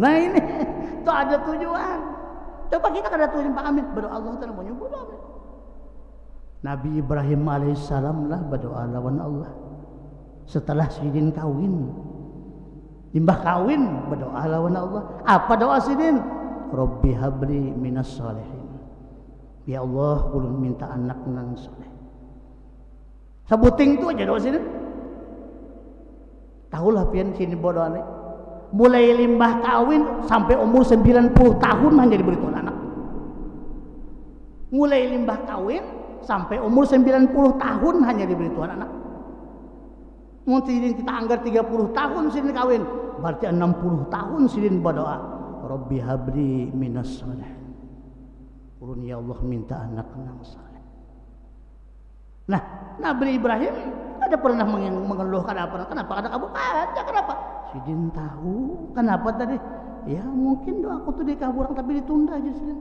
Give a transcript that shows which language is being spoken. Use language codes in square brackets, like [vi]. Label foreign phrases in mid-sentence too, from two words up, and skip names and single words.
[bjn] Nah ini tu ada tujuan. Coba kita kada tujuan Pak Amin berdoa Allah Taala menyuruh berdoa. Nabi Ibrahim alaihissalam lah berdoa lawan Allah. Setelah sidin kawin, limbah kawin berdoa lawan Allah. Apa doa sidin? [ar] Rabbi habli minas salihin. Ya Allah, [bjn] ulun minta anak nang saleh. Sabuting tu aja doa sidin. Tahulah pian sini berdoa ni. Mulai limbah kawin sampai umur 90 tahun hanya diberi Tuhan anak. Mulai limbah kawin sampai umur 90 tahun hanya diberi Tuhan anak. Mungkin kita anggar 30 tahun sidin kawin, berarti 60 tahun sidin berdoa. [ar] Rabbi habli minas salih. [bjn] Ulun [ar] ya Allah [bjn] minta anak nang saleh. Nah, Nabi Ibrahim ada pernah mengeluhkan apa? Kenapa ada kabul? Ada, kenapa? Sidin tahu kenapa tadi? Ya mungkin doaku tuh dikabulkan tapi ditunda aja sidin.